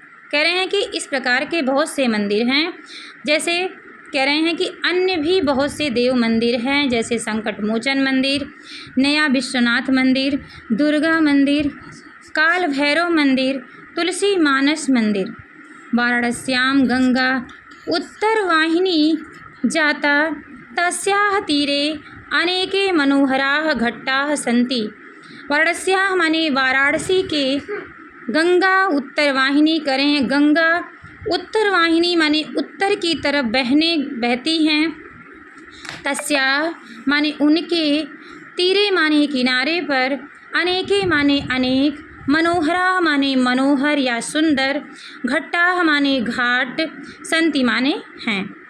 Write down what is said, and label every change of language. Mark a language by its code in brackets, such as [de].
[hi] कह रहे हैं कि इस प्रकार के बहुत से मंदिर हैं। जैसे कह रहे हैं कि अन्य भी बहुत से देव मंदिर हैं, जैसे संकट मोचन मंदिर, नया विश्वनाथ मंदिर, दुर्गा मंदिर, काल भैरव मंदिर, तुलसी मानस मंदिर। [sa] वाराणस्यां गंगा उत्तरवाहिनी जाता, तस्याः तीरे अनेके मनोहराः घट्टाः सन्ति। [hi] वाराणस्याः माने वाराणसी के, गंगा उत्तरवाहिनी, करें गंगा उत्तरवाहिनी माने उत्तर की तरफ बहती हैं। तस्याः माने उनके, तीरे माने किनारे पर, अनेके माने अनेक, मनोहरा माने मनोहर या सुंदर, घट्टाः माने घाट, सन्ति माने हैं।